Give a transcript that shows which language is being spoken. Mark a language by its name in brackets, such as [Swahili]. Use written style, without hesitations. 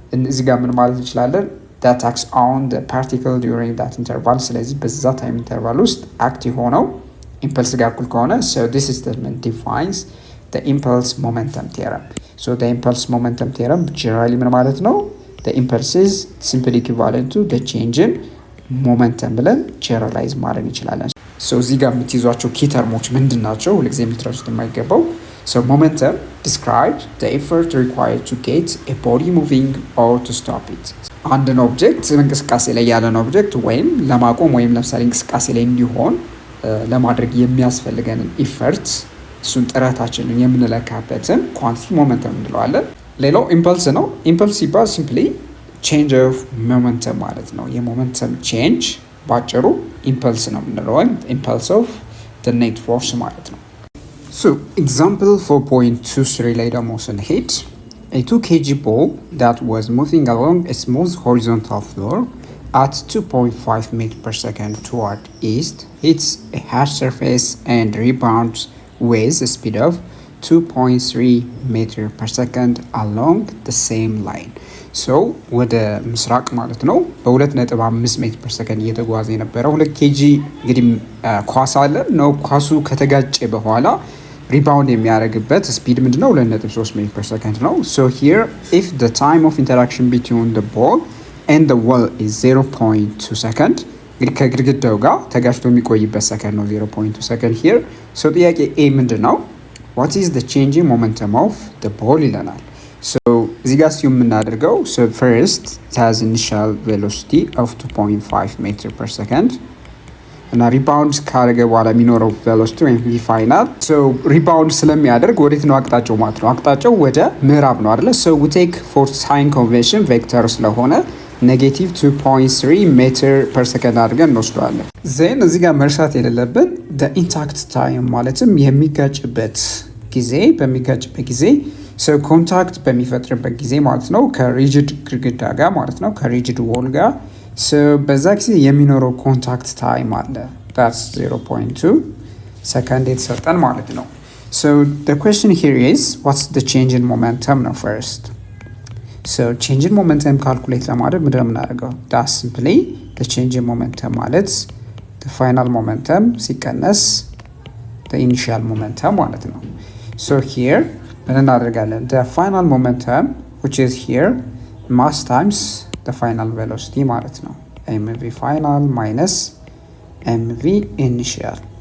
[Amharic] እዚህ ጋር ምን ማለት እንችላለን [English] that acts on the particle during that interval [Amharic] ስለዚህ በዛ ታይም ኢንተርቫል ውስጥ አክት የሆነው ኢምፐልስ ጋር እኩል ከሆነ [English] so this statement defines the impulse momentum theorem so the impulse momentum theorem generally [Amharic] ምን ማለት ነው [English] the impulse is simply equivalent to the change in [Amharic] ሞመንተም ብለን ጀነራላይዝ ማድረግ እንችላለን። እዚህ ጋር የምትይዟቸው ኪ ተርሞች ምንድን ናቸው? ሁልጊዜ የምትረሱት የማይገባው [English] momentum describes the effort required to get a body moving or to stop it። [Amharic] አንድን ኦብጀክት እንቅስቃሴ ላይ ያለን ኦብጀክት ወይም ለማቆም ወይም ለምሳሌ እንቅስቃሴ ላይ እንዲሆን ለማድረግ የሚያስፈልገንን ኢፈርት እሱን ጥረታችንን የምንለካበትን ኳንቲቲ ሞመንተም እንለዋለን። ሌላው ኢምፐልስ ነው። ኢምፐልስ ሲባል ሲምፕሊ ቼንጅ ኦፍ ሞመንተም ማለት ነው። የሞመንተም ቼንጅ ባጭሩ ኢምፐልስ ነው የምንለው ወይም ኢምፐልስ ኦፍ [English] the net force [Amharic] ማለት ነው። [English] So example 4.23 [Amharic] ላይ ደግሞ ስንሄድ [English] a 2 kg ball that was moving along a smooth horizontal floor at 2.5 meters per second toward east hits a harsh surface and rebounds with a speed of 2.3 meters per second along the same line. [Amharic] So ወደ ምስራቅ ማለት ነው በ2.5 ሜትር ፐር ሰከንድ እየተጓዘ የነበረው 2 ኬጂ እንግዲህ ኳስ አለ ነው። ኳሱ ከተጋጨ በኋላ ሪባውንድ የሚያደርግበት ስፒድ ምንድነው? 2.3 ሜትር ፐር ሰከንድ ነው። [English] So here if the time of interaction between the ball and the wall is 0.2 second [Amharic] እንግዲህ ከግድግዳው ጋር ተጋጭቶ የሚቆይበት ሰከንድ ነው [English] 0.2 second here። So [Amharic] ጥያቄ ኤ ምንድነው? [English] What is the changing momentum of the ball [Amharic] ይለናል። So እዚህ ጋር ሲዩ የምናደርገው [English] so first it has initial velocity of 2.5 meter per second [Amharic] እና ሪባውንድ ካደረገ በኋላ የሚኖረው ቬሎሲቲ ወይም ቪ ፋይናል ሶ ሪባውንድ ስለሚያደርግ ወዴት ነው አቅጣጫው ማለት ነው? አቅጣጫው ወደ ምዕራብ ነው አይደለ? [English] ሶ ዊ ቴክ ፎር ሳይን ኮንቬንሽን [Amharic] ቬክተር ስለሆነ ኔጌቲቭ 2.3 ሜትር ፐር ሰከንድ አድርገን እንወስደዋለን። ዜን እዚህ ጋር መርሳት የሌለብን ኢንታክት ታይም ማለትም የሚጋጭበት ጊዜ በሚጋጭበት ጊዜ ሶ ኮንታክት በሚፈጥርበት ጊዜ ማለት ነው ከሪጅድ ግድግዳ ጋር ማለት ነው ከሪጅድ ዎል ጋር ሶ በዛ ጊዜ የሚኖረው ኮንታክት ታይም አለ [English] that's 0.2 [Amharic] ሰከንድ የተሰጠን ማለት ነው። [English] So the question here is what's the change in momentum [Amharic] ነው first. [English] So change in momentum calculate [Amharic] ለማድረግ ምንድን ነው የምናደርገው? [English] That's simply the change in momentum ማለት the final momentum ሲቀነስ the initial momentum ማለት ነው። So here [Amharic] ምን እናደርጋለን? [English] The final momentum which is here mass times the final velocity [Amharic] ማለት ነው [English] mv final minus mv initial.